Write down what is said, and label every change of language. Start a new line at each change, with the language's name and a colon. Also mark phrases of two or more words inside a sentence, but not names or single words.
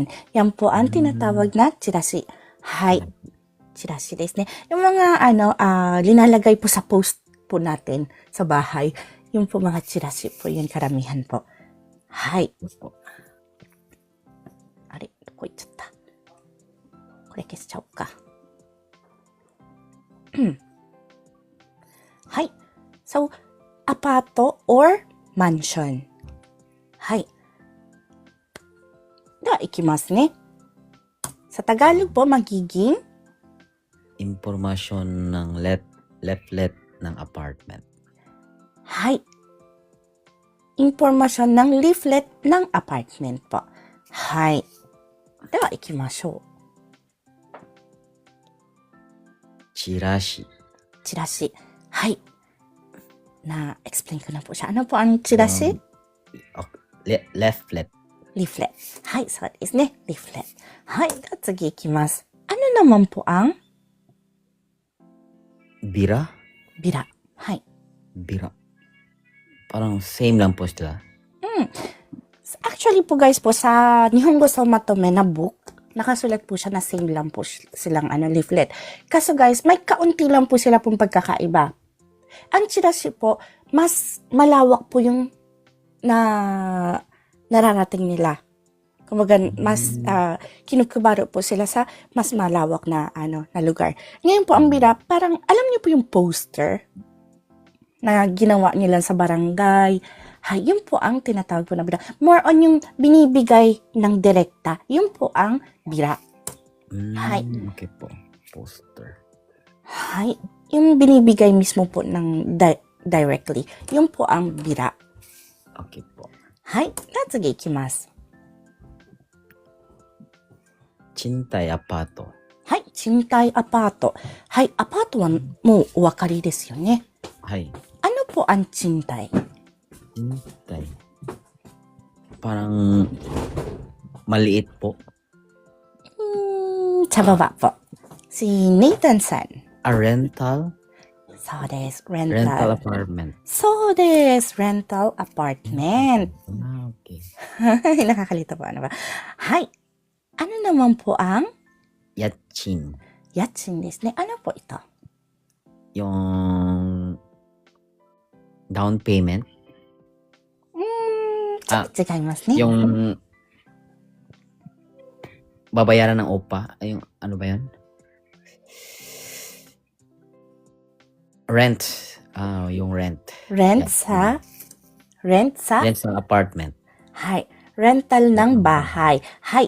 Filipino: Yan po ang tinatawag na チラシ。Hay.
Japanese: チラシですね。
Filipino: Yung mga linalagay po sa post po natin sa bahay. Yung po mga チラシ po, yun karamihan po. Hay.
Japanese: あれ、どこ行っちゃった？これ消しちゃおうか。はい。So, アパート or マンション。はい。では、いきますね。
Filipino: Sa Tagalog po, magiging Impormasyon ng leaflet ng apartment. はい。Impormasyon ng leaflet ng apartment po.
Japanese: はい。では、行きましょう。チラシ。チラシ。はい。
Filipino: Na-explain ko na po siya. Ano po ang チラシ leaflet.
Japanese: leaflet. はい、そうですね。leaflet. はい。では次行きます。
Filipino: ano naman po ang Bira? bira? はい。 Bira. Parang same lang po sila. Actually po guys po, sa Nihongo sa Matome na book, nakasulat po siya na same lang po silang leaflet. Kaso guys, may kaunti lang po sila pong pagkakaiba. Ang chirashi po, mas malawak po yung nararating nila. Kumbaga, mas kinukubaro po sila sa mas malawak na lugar. Ngayon po ang bira, parang alam niyo po yung poster na ginawa nila sa barangay. Hay, yun po ang tinatawag po na bira. More on yung binibigay ng direkta. Yun po ang bira. Hay. Okay po. Poster. Hay. Yung binibigay mismo po ng directly. Yun po ang bira. Okay po.
Japanese: はい。次行きます. 賃貸アパート. はい、賃貸アパート。はい、アパートはもうお分かりですよね。 Hay.
Filipino: Ano po ang 賃貸? Chintai. Parang maliit po. Sa baba po. Si Nathan san.
English: A rental?
Japanese: そうです。
English: Rental rental. apartment.
Japanese: そうです。
English: rental apartment.
Japanese: Okay.
Filipino: Nakakalito po. Ano ba? Hay. Ano naman po ang Yatchin.
Japanese: 家賃ですね?
Filipino: Ano po ito? Yung down payment.
Japanese: ちょっと違いますね。
Filipino: Yung babayaran ng OPA. Yung ano ba yan? Rent. Yung rent. rent
English: Yeah.
Filipino: sa rent sa Rent ng apartment. Hay. Rental ng bahay. Hay.